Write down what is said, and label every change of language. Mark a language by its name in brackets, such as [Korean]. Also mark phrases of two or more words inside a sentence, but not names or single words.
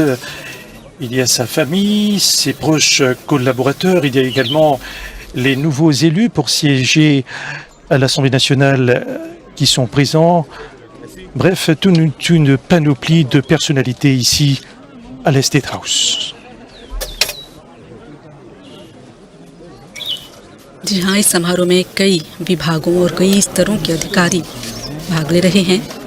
[French] Il y a sa famille, ses proches collaborateurs. Il y a également les nouveaux élus pour siéger à l'Assemblée nationale qui sont présents. Bref, toute une panoplie de personnalités ici à la State House. [Hindi] जी हाँ, इस समारोह में कई विभागों और कई स्तरों के अधिकारी भाग ले रहे हैं।